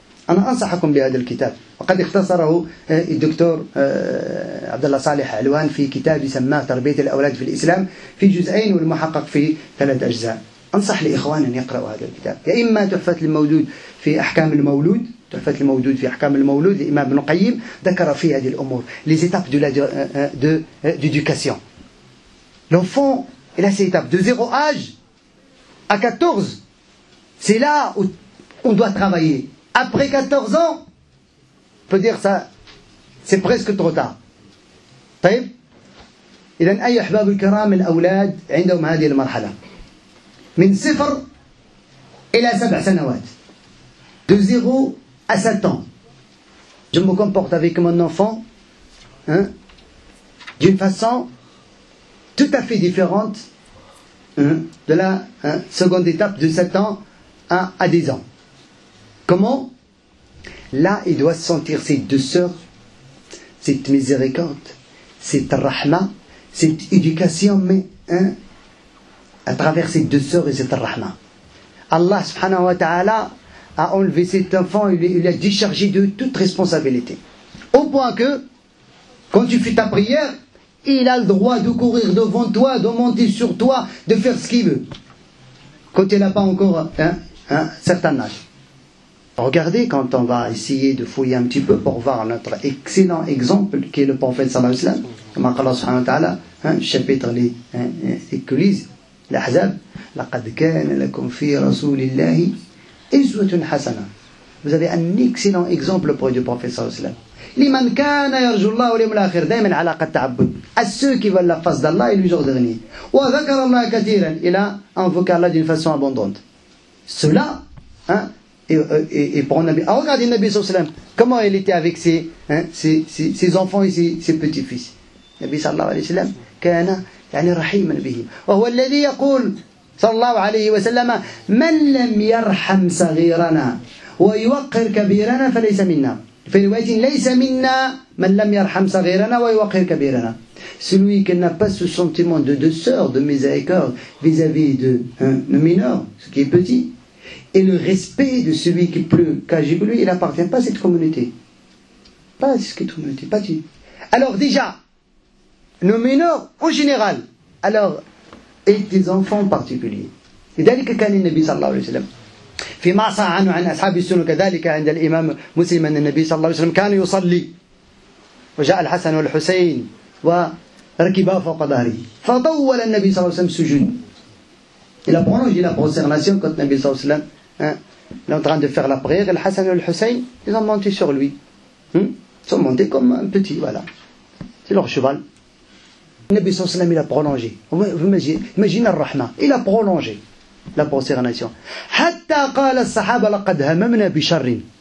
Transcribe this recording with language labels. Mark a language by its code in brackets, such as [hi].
[ar] أنا أنصحكم بهذا الكتاب وقد اختصره الدكتور عبد الله صالح علوان في كتاب يسمى تربية الأولاد في الإسلام في جزئين والمحقق في 3 أجزاء. أنصح لإخواننا أن يقرأوا هذا الكتاب. يا إما تحفة المولود في أحكام المولود. تحفة المولود في أحكام المولود [fr] l'imam Ibn Qayyim [ar] ذكر في هذه الأمور [fr] les étapes de l'éducation. L'enfant, il a ces étapes de 0 âge à 14. C'est là où on doit travailler. Après 14 ans, on peut dire ça, c'est presque trop tard. [ar] طيب إذن أي أحباب الكرام الأولاد عندهم هذه المرحلة من 0 إلى 7 سنوات. [fr] De 0 à 7 ans. Je me comporte avec mon enfant d'une façon tout à fait différente de la seconde étape de 7 ans à 10 ans. Comment? Là, il doit sentir cette douceur, cette miséricorde, cette rahma, cette éducation, mais à travers cette douceur et cette rahma. Allah subhanahu wa ta'ala a enlevé cet enfant, il l'a déchargé de toute responsabilité. Au point que, quand tu fais ta prière, il a le droit de courir devant toi, de monter sur toi, de faire ce qu'il veut. Quand il n'a pas encore un certain âge. Regardez quand on va essayer de fouiller un petit peu pour voir notre excellent exemple qui est le prophète sallallahu alayhi wa sallam. Comme Allah subhanahu wa ta'ala, chapitre les coulisses, l'Ahzab. [ar] لقد كان لكم في رسول الله إسوة حسنة. [fr] Vous avez un excellent exemple auprès du prophète sallallahu alayhi wa sallam. [ar] لمن كان يرجو الله واليوم الآخر دائما علاقة تعبد. [fr] À ceux qui veulent la face d'Allah et le jour dernier. [ar] وذكر الله كثيرا. [fr] Il a invoqué Allah d'une façon abondante. Cela, et pour Nabi. Alors regardez Nabi sallallahu alayhi wa sallam. Comment il était avec ses enfants et ses petits-fils. [ar] Nabi sallallahu alayhi wa sallam كان يعني رحيما بهم. وهو الذي يقول صلى الله عليه وسلم من لم يرحم صغيرنا ويوقر كبيرنا فليس منا. في رواية ليس منا من لم يرحم صغيرنا ويوقر كبيرنا. [fr] Celui qui n'a pas ce sentiment de douceur, de miséricorde vis-à-vis de mineur, ce qui est petit, et le respect de celui qui est plus qu'âgé que lui, il n'appartient pas à cette communauté. Pas ce qui est communauté, pas du. Alors déjà, nos mineurs en général, alors, et des enfants en particulier. [ar] لذلك كان النبي صلى الله عليه وسلم فيما صح عنه عن أصحاب السنة كذلك عند الإمام مسلم أن النبي صلى الله عليه وسلم كان يصلي وجاء الحسن والحسين وركبا فوق ظهره فطول النبي صلى الله عليه وسلم السجود. [fr] Il a prolongé la prosternation quand le Nabi sallallahu alayhi wa sallam est en train de faire la prière. Et le Hassan et le Hussein, ils ont monté sur lui. Ils sont montés comme un petit, voilà. C'est leur cheval. Le Nabi sallallahu alayhi wa sallam, il a prolongé. Vous imaginez Ar-Rahma. Il a prolongé la prosternation. [ar] Hatta qala as-sahaba laqad hamamna bi sharrin.